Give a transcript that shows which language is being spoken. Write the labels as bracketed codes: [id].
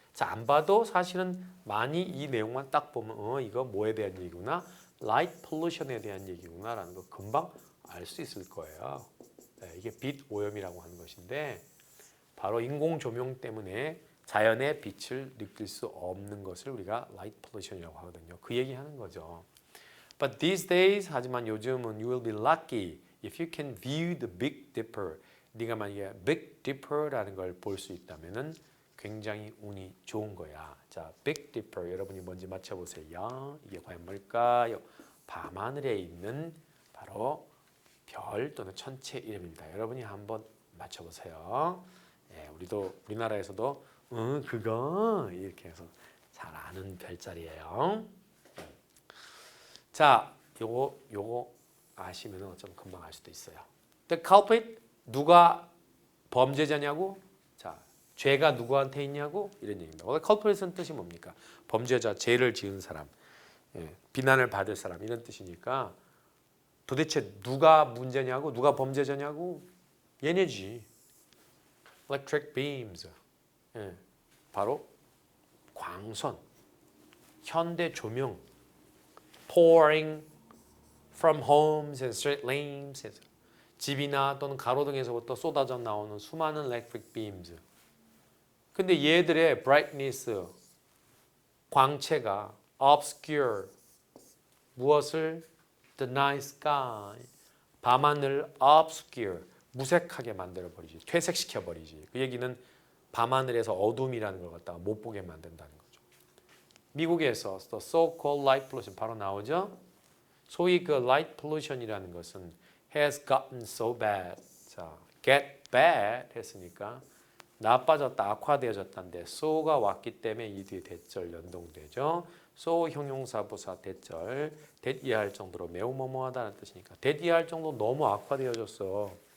[ko] 자, 안 봐도 사실은 많이 이 내용만 딱 보면 이거 뭐에 대한 얘기구나. 라이트 pollution에 대한 얘기구나라는 거 금방 알 수 있을 거예요. 네, 이게 빛 오염이라고 하는 것인데 바로 인공 조명 때문에 자연의 빛을 느낄 수 없는 것을 우리가 light pollution이라고 하거든요. 그 얘기하는 거죠. [en] But these days [ko] 하지만 요즘은 [en] you will be lucky if you can view the Big Dipper. [ko] 네가 만약에 Big Dipper라는 걸 볼 수 있다면은 굉장히 운이 좋은 거야. 자, Big Dipper 여러분이 뭔지 맞춰보세요. 이게 과연 뭘까요? 밤하늘에 있는 바로 별 또는 천체 이름입니다. 여러분이 한번 맞춰보세요. 예, 우리나라에서도 그거 이렇게 해서 잘 아는 별자리예요. 자, 요거 아시면 좀 금방 알 수도 있어요. The culprit 누가 범죄자냐고? 자, 죄가 누구한테 있냐고? 이런 얘기입니다. culprit은 뜻이 뭡니까? 범죄자, 죄를 지은 사람, 비난을 받을 사람 이런 뜻이니까 도대체 누가 문제냐고? 누가 범죄자냐고? 얘네지. Electric beams. 바로 광선, 현대 조명, [en] pouring from homes and street lamps. [ko] 집이나 또는 가로등에서부터 쏟아져 나오는 수많은 electric beams. 근데 얘들의 brightness, 광채가 obscure, 무엇을? [en] The night sky, [ko] 밤하늘 obscure, 무색하게 만들어버리지, 퇴색시켜버리지. 그 얘기는 밤하늘에서 어둠이라는 걸 갖다가 못 보게 만든다는 거죠. [en] 미국에서 the so-called light pollution [ko] 바로 나오죠. 소위 그 [en] light pollution이라는 것은 has gotten so bad. [ko] 자, get bad 했으니까 나빠졌다, 악화되어졌다인데 so가 왔기 때문에 이 뒤에 대절 연동되죠. so 형용사 부사 대절 that 이해할 정도로 매우 뭐뭐하다는 뜻이니까 that 이해할 정도로 너무 악화되어졌어.